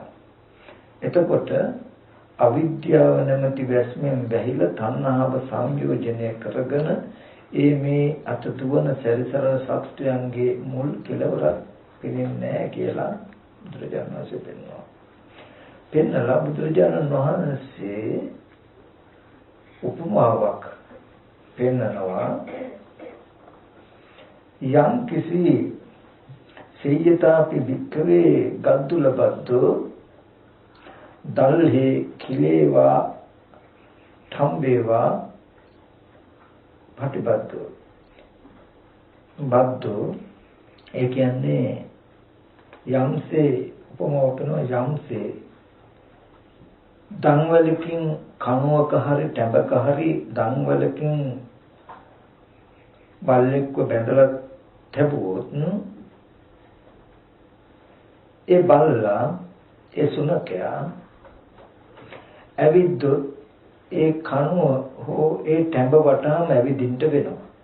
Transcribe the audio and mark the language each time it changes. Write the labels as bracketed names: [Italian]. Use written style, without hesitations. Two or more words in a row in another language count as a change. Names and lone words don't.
[Sinhala] එතකොට අවිද්‍යාව නැමැති වැස්මෙන් වැහිලා තණ්හාව සංයෝජනය කරගෙන මේ අත දුවන සැරිසරන සත්‍යයන්ගේ මුල් කෙලවරක් පෙනෙන්නේ නැහැ කියලා බුදුරජාණන් වහන්සේ පෙන්වනවා. පෙන්නලා බුදුරජාණන් වහන්සේ උපමාවක් පෙන්නනවා. යම් කිසි [Pali] සේයතාපි වික්කවේ ගද්දුලබද්දෝ දල්හි කිලේවා ඨම්බේවා පටිබද්දෝ බද්දෝ [Sinhala] ඒ කියන්නේ යම්සේ උපමාව කරනවා යම්සේ දන්වලකින් කණුවක හරි ටැඹක හරි දන්වලකින් බල්ලෙක්ව බැඳලා තැබුවොත් ඒ බල්ලා ඒ සුනකයා ඇවිද්දොත් ඒ කණුව හෝ ඒ ටැඹ වටාම ඇවිදින්න වෙනවා.